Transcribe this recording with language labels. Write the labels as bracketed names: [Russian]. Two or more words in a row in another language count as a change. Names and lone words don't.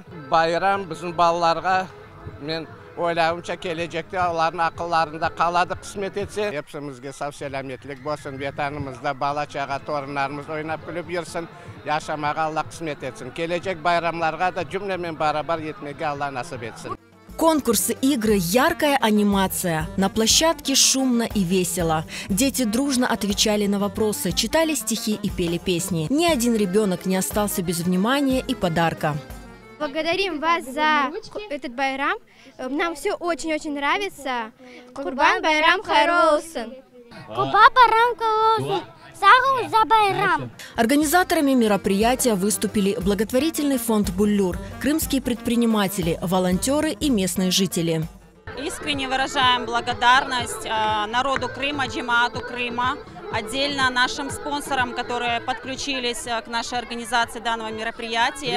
[Crimean Tatar] Bayram bizim balalarga men oylayımca gelecekte onların akıllarında kaladı kısmet etse. Hepsimizge sağ selametlik olsun, vatanımızda bala çağa torunlarımız oynap gülüp yürüsün. Yaşamağa Allah kısmet etsin. Gelecek bayramlarga da cümlemen beraber yetmege Allah nasip etsin. [Russian] Конкурсы, игры, яркая анимация. На площадке шумно и весело. Дети дружно отвечали на вопросы, читали стихи и пели песни. Ни один ребенок не остался без внимания и подарка. Благодарим вас за этот байрам. Нам все очень-очень нравится. [Crimean Tatar] Курбан байрам хайырлы олсын. Курбан байрам хайырлы олсын. [Russian] За байрам. Организаторами мероприятия выступили благотворительный фонд «Буллюр», крымские предприниматели, волонтеры и местные жители. Искренне выражаем благодарность народу Крыма, джемаату Крыма, отдельно нашим спонсорам, которые подключились к нашей организации данного мероприятия.